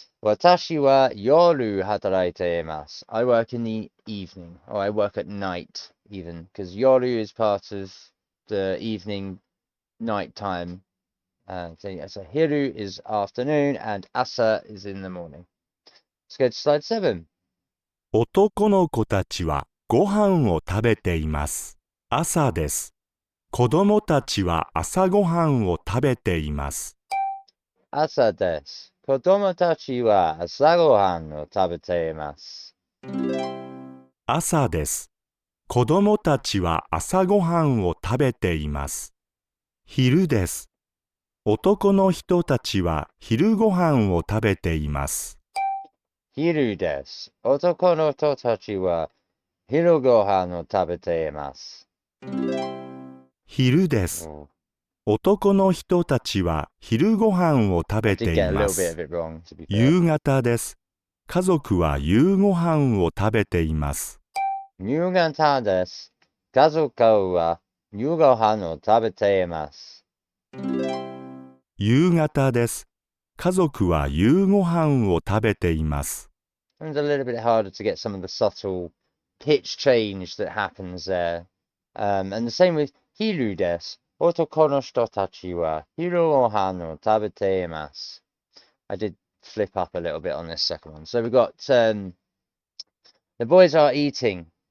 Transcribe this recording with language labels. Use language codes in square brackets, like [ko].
[ja] 私は夜働いています。 [en] I work in the evening. Or I work at night even. Because 夜 is part of the evening night time So hiru is afternoon and asa is in the morning. Let's go to slide 7. [ja] 男の子たちはご飯を食べています。朝です。子供たちは朝ごはんを食べています。朝です。子供たちは朝ごはんを食べています。朝です。子供たちは朝ごはんを食べています。昼です。男の人たちは昼ごはんを食べています。昼です。男の人たちは昼ごはんを食べています。昼です。男の人たちは昼ごはんを食べています。夕方です。家族は夕ごはんを食べています。夕方です。家族は夕ごはんを食べています。夕方です。家族は夕ごはんを食べています。 [en] It's a little bit harder to get some of the subtle pitch change that happens there. And the same with hiru desu. [ja] 男の人たちは昼ごはんを食べています. [en] I did flip up a little bit on this second one. So we've got the boys are eating.